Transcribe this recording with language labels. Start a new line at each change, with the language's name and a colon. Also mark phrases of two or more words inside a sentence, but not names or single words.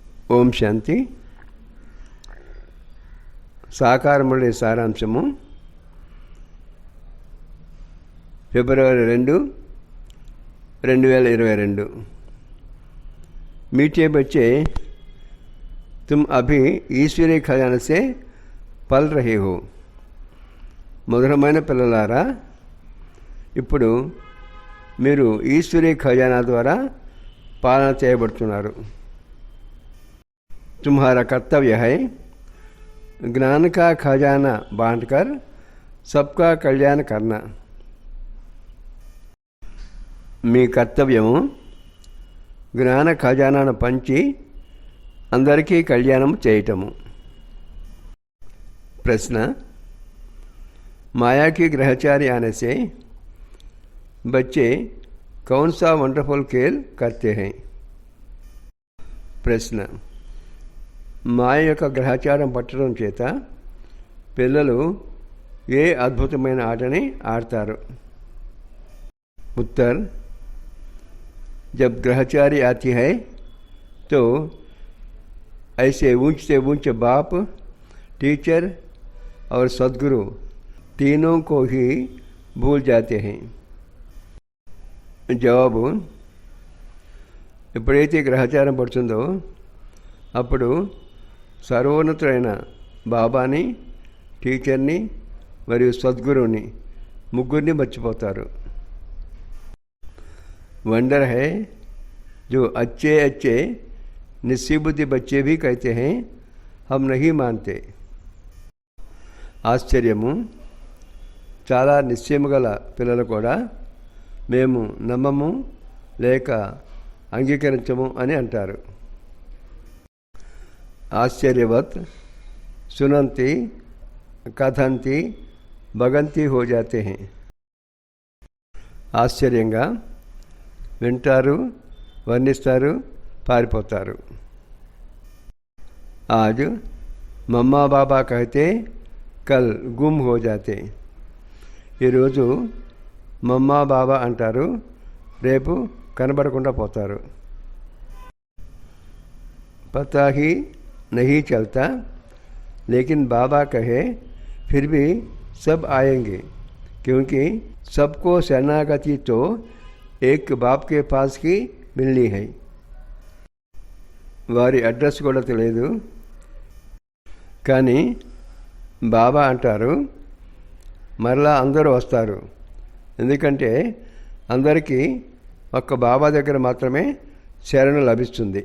Telugu: ఓం శాంతి. సాకారముడి సారాంశము. ఫిబ్రవరి 2, 2022.
Hindi: मीठे बच्चे, तुम अभी ईश्वरीय खजाने से पल रहे हो.
Telugu: మధురమైన పిల్లలారా, ఇప్పుడు మీరు ఈశ్వరీయ ఖజానా ద్వారా పాలన చేయబడుతున్నారు.
Hindi: तुम्हारा कर्तव्य है ज्ञान का खजाना बांटकर सबका कल्याण करना.
Telugu: మీ కర్తవ్యము జ్ఞాన ఖజానాను పంచి అందరికీ కళ్యాణం చేయటము.
Hindi: प्रश्न, माया की ग्रहचारी आने से बच्चे कौन सा वंडरफुल खेल करते हैं? प्रश्न,
Telugu: మాయ యొక్క గ్రహచారం పట్టడం చేత పిల్లలు ఏ అద్భుతమైన ఆటని ఆడతారు?
Hindi: उत्तर, जब ग्रहचारी आती है तो ऐसे ऊंच से ऊंच बाप, टीचर और सद्गुरु तीनों को ही भूल जाते हैं.
Telugu: జవాబు, ఎప్పుడైతే గ్రహచారం పడుతుందో అప్పుడు సర్వోన్నతుడైన బాబాని, టీచర్ని మరియు సద్గురువుని ముగ్గురిని మర్చిపోతారు.
Hindi: वंडर है जो अच्छे अच्छे निस्सीबुद्धि बच्चे भी कहते हैं हम नहीं मानते.
Telugu: ఆశ్చర్యము, చాలా నిశ్చయము గల పిల్లలు కూడా మేము నమ్మము లేక అంగీకరించము అని అంటారు.
Hindi: आश्चर्यवत् सुनन्ति कथन्ति भागन्ति हो जाते हैं.
Telugu: ఆశ్చర్యంగా వింటారు, వర్ణిస్తారు, పారిపోతారు.
Hindi: आज మమ్మా బాబా कहते कल गुम हो जाते.
Telugu: ఈరోజు మమ్మా బాబా అంటారు, రేపు కనబడకుండా పోతారు.
Hindi: पता ही नहीं चलता लेकिन बाबा कहे फिर भी सब आएंगे क्योंकि सबको शरणागति तो एक बाप के पास की मिलनी है.
Telugu: వారి అడ్రస్ కూడా తెలియదు, కానీ బాబా అంటారు మరలా అందరూ వస్తారు, ఎందుకంటే అందరికీ ఒక్క బాబా దగ్గర మాత్రమే శరణ లభిస్తుంది.